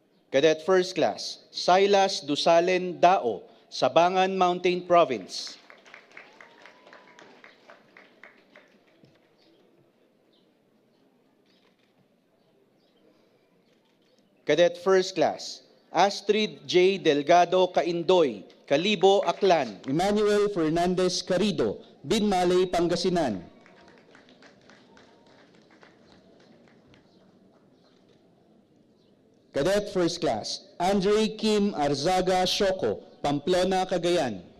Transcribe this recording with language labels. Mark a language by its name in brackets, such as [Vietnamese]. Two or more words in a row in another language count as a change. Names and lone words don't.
[English] Cadet First Class Silas Dusalen Dao, Sabangan Mountain Province. Cadet First Class Astrid J. Delgado Caindoy, Calibo, Aklan. Emmanuel Fernandez Carido, Binmalay, Pangasinan. Cadet First Class Andre Kim Arzaga Shoko, Pamplona, Cagayan.